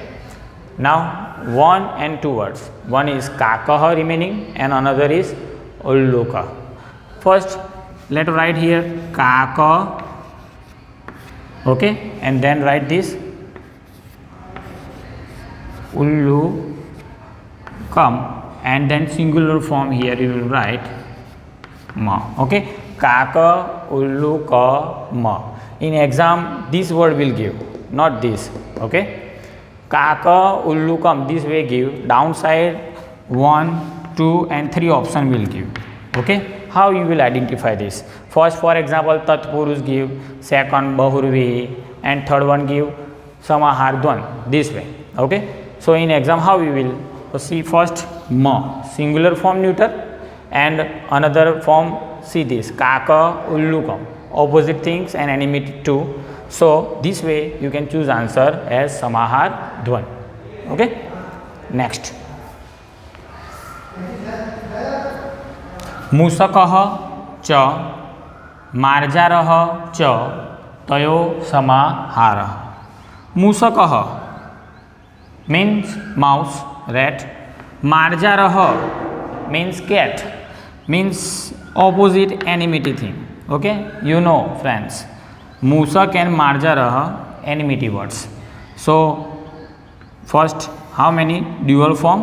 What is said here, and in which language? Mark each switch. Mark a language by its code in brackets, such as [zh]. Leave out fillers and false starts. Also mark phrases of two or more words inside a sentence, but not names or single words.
[en] Now 1 and 2 words, one is kakah remaining and another is ulluka. First let us write here kakah, okay, and then write this ullukam, and then singular form here you will write ma. [sa] Okay. काकः उलूक म. [en] In exam this word will give, not this. Okay. [sa] काकः उलूकम्, [en] this way give, downside 1, 2 and 3 option will give. Okay. How you will identify this? First, for example, tatpurus give, second bahurvi, and third one give [sa] समाहार द्वन्द्व, [en] this way. Okay. So in exam how we will see? First ma, singular form neuter, and another form see this [sa] काक उलूकम्, [en] opposite things and enmity too. So this way you can choose answer as [sa] समाहार द्वन्द्व. [en] Okay, next [sa] मूषकः च मार्जारः च तयो समाहारः. [en] मूषकः means mouse, rat. Marjarah means cat, means opposite enmity thing. Okay, you know friends, Musak and Marjarah enmity words. So first, how many dual form?